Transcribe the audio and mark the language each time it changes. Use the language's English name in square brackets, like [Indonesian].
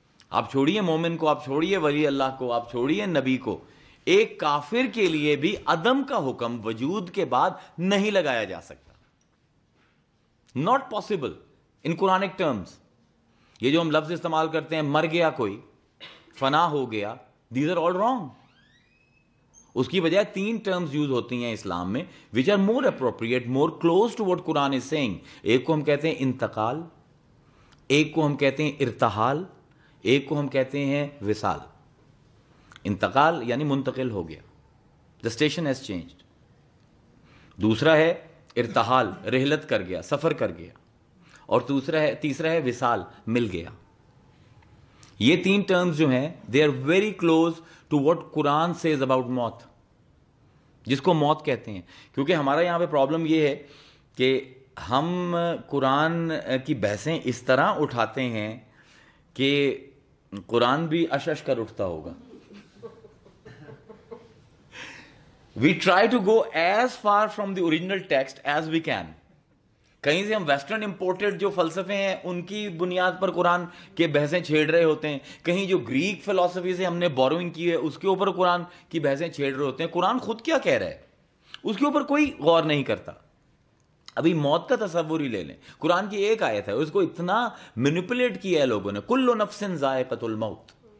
[Urdu] آپ چھوڑیے مومن کو، آپ چھوڑیے ولی اللہ کو، آپ چھوڑیے نبی کو، ایک کافر کے لیے بھی عدم کا حکم وجود کے بعد نہیں لگایا جا سکتا. [English] Not possible in Quranic terms. [Urdu] یہ جو ہم لفظ استعمال کرتے ہیں مر گیا کوئی، فنا ہو گیا، [English] These are all wrong. [Urdu] اس کی بجائے 3 ٹرمز یوز ہوتی ہیں اسلام میں [English] which are more appropriate, more close to what Quran is saying. [Urdu] ایک کو ہم کہتے ہیں انتقال، ایک کو ہم کہتے ہیں ارتحال، ایک کو ہم کہتے ہیں وصال. انتقال یعنی منتقل ہو گیا، [English] the station has changed. [Urdu] دوسرا ہے ارتحال، رحلت کر گیا، سفر کر گیا. اور تیسرا ہے وصال، مل گیا. یہ 3 ٹرمز جو ہیں [English] they are very close to what Quran says about [Urdu] موت، جس کو موت کہتے ہیں. کیونکہ ہمارا یہاں پہ پرابلم یہ ہے کہ ہم قرآن کی بحثیں اس طرح اٹھاتے ہیں کہ قرآن بھی اشش کر اٹھتا ہوگا. [English] We try to go as far from the original text as we can. [Urdu] کہیں سے ہم ویسٹرن امپورٹڈ جو فلسفے ہیں ان کی بنیاد پر قرآن کے بحثیں چھیڑ رہے ہوتے ہیں، کہیں جو گریک فلسفی سے ہم نے بوروئنگ کی ہے اس کے اوپر قرآن کی بحثیں چھیڑ رہے ہوتے ہیں. قرآن خود کیا کہہ رہا ہے اس کے اوپر کوئی غور نہیں کرتا. ابھی موت کا تصور ہی لے لیں، قرآن کی ایک آیت ہے اس کو اتنا مینیپولیٹ کیا ہے لوگوں نے، [Arabic] کل نفس ذائقۃ الموت.